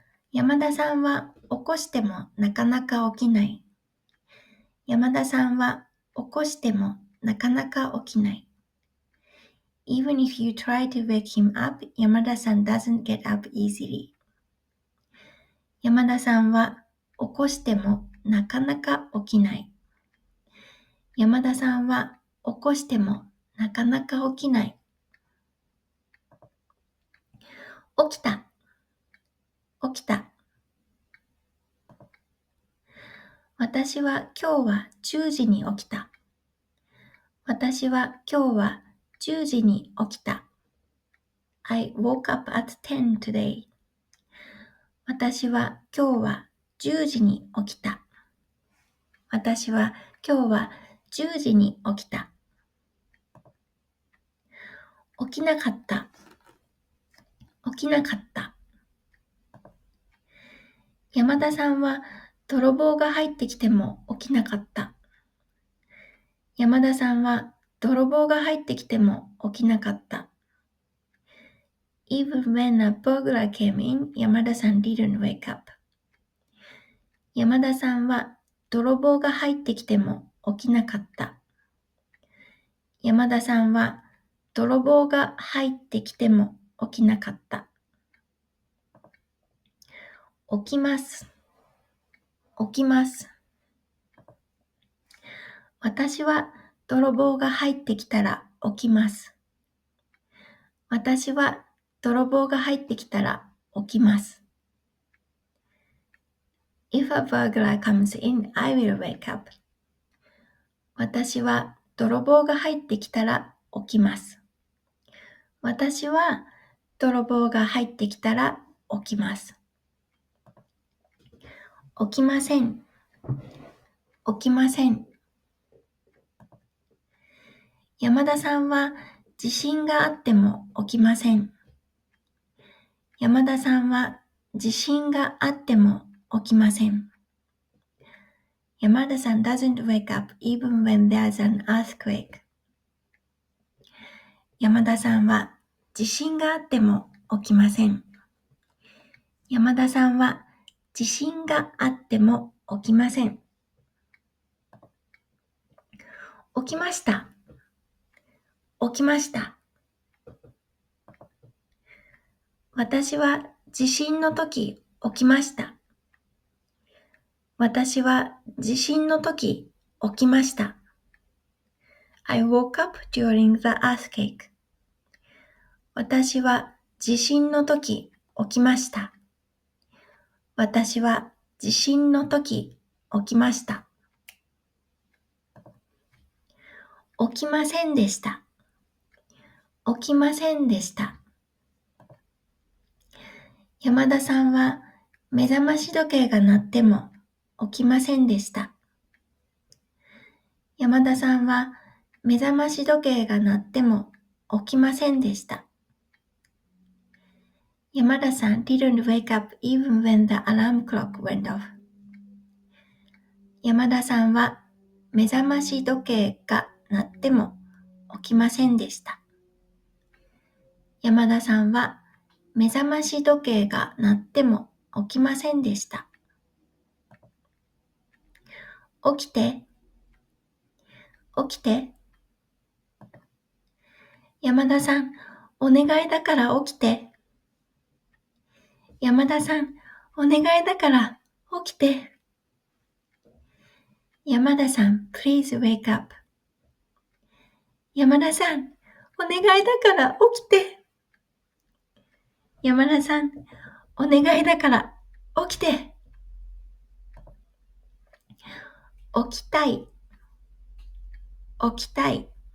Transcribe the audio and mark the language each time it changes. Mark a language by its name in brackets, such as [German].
[Japanese] 山田さんは起こしてもなかなか起きない。山田さんは起こしてもなかなか起きない。 [English] Even if you try to wake him up, 山田さん doesn't get up easily. [Japanese] 山田さんは起こしてもなかなか起きない。山田さんは起こしてもなかなか起きない。起きた、起きた。私は今日は10時に起きた。私は今日は10時に起きた。 [English] I woke up at 10 today. [Japanese] 私は今日は10時に起きた。私は今日は10時に起きた。起きなかった。起きなかった。山田さんは泥棒が入ってきても起きなかった。山田さんは泥棒が入ってきても起きなかった。 [English] Even when a burglar came in, 山田さん didn't wake up. [Japanese] 山田さんは泥棒が入ってきても起きなかった。山田さんは泥棒が入ってきても起きなかった。起きます。起きます。私は泥棒が入ってきたら起きます。私は泥棒が入ってきたら起きます。 [English] If a burglar comes in, I will wake up. [Japanese] 私は泥棒が入ってきたら起きます。私は泥棒が入ってきたら起きます。起きません。起きません。山田さんは地震があっても起きません。山田さんは地震があっても起きません。 [English] 山田さん doesn't wake up even when there's an earthquake. [Japanese] 山田さんは地震があっても起きません。山田さんは地震があっても起きません。起きました。起きました。私は地震の時起きました。私は地震の時起きました。 [English] I woke up during the earthquake. [Japanese] 私は地震の時起きました。私は地震の時起きました。起きませんでした。起きませんでした。山田さんは目覚まし時計が鳴っても起きませんでした。山田さんは目覚まし時計が鳴っても起きませんでした。 [English] 山田さん didn't wake up even when the alarm clock went off. [Japanese] 山田さんは目覚まし時計が鳴っても起きませんでした。山田さんは目覚まし時計が鳴っても起きませんでした。起きて、起きて。山田さん、お願いだから起きて。山田さん、お願いだから起きて。 [English] 山田さん、please wake up. [Japanese] 山田さん、お願いだから起きて。山田さん、お願いだから起きて。起きたい、起きたい。